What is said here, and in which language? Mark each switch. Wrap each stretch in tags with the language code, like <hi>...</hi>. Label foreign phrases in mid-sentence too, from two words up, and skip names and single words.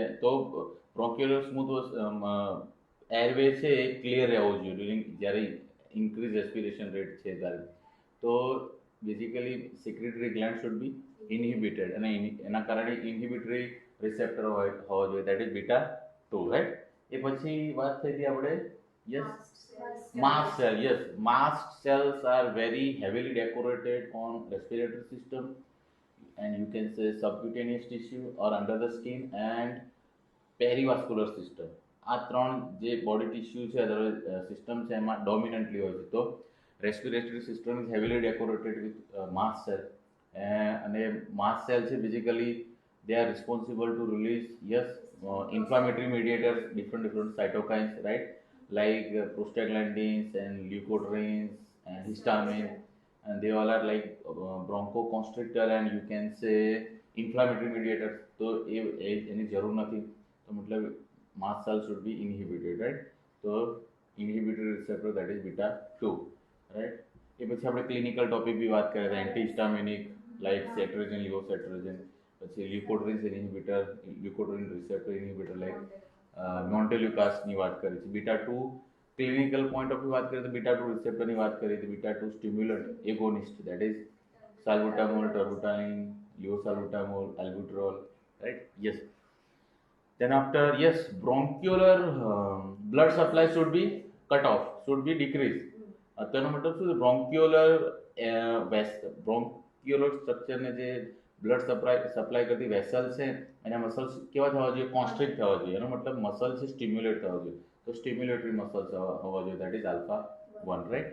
<gu>તો</gu> <en>bronchular smooth airway</en> <gu>છે એ ક્લિયર રહેવો જોઈએ ડ્યુરિંગ જ્યારે</gu> <en>increase respiration rate</en> <gu>છે ત્યારે.</gu> <en>તો basically secretory gland should be inhibited</en> <gu>અને એના કારણે</gu> <en>inhibitory receptor</en> <gu>હોવા જોઈએ,</gu> <en>that is beta 2, right.</en> <gu>એ પછી વાત થઈ હતી આપણે</gu> <en>yes mast cell. Yes, mast cells are very heavily decorated on respiratory system, and you can say subcutaneous tissue or under the skin and perivascular system.</en> <gu>આ ત્રણ જે</gu> <en>body tissue</en> <gu>છે સિસ્ટમ છે એમાં ડોમિનન્ટલી હોય છે.</gu> <en>તો respiratory system is heavily decorated with mast cell, અને mast cell છે બેઝિકલી they are responsible to release inflammatory mediators, different cytokines, right, like prostaglandins and leukotrienes and histamine, and they all are like bronchoconstrictor and you can say inflammatory mediators.</en> <gu>તો એની જરૂર નથી. તો મતલબ</gu> <en>mast cell should be inhibited, right. તો inhibitory receptor, that is beta 2, right.</en> <gu>એ પછી આપણે</gu> <en>clinical topic</en> <gu>બી વાત કરીએ હતા,</gu> <en>antihistaminic like</en> <gu>સેટ્રોજન, લિવોસેટ્રોજન, પછી</gu> <en>leukotrienes inhibitor, leukotriene receptor inhibitor like</en> <gu>મોન્ટેલ્યુકાસની વાત કરી છે.</gu> <en>beta 2 clinical point of view</en> <gu>વાત કરીએ તો બીટા 2 રિસેપ્ટરની વાત કરી હતી.</gu> <en>beta 2 stimulant agonist, that is salbutamol, terbutaline, leosalbutamol, albutrol, right. યસ. Then after, yes, bronchular blood supply should be cut off, should be decreased.</en> <gu>તેનો મતલબ શું છે? બ્રોન્ક્યુલર સ્ટ્રક્ચરને જે</gu> <en>blood supply</en> <gu>કરતી વેસલ છે એના મસલ્સ કેવા થવા જોઈએ? કોન્સ્ટ્રિક્ટ થવા જોઈએ. એનો મતલબ મસલ છે સ્ટિમ્યુલેટ થવા જોઈએ. તો</gu> <en>stimulatory muscles</en> <gu>હોવા જોઈએ,</gu> <en>that is alpha 1, right.</en>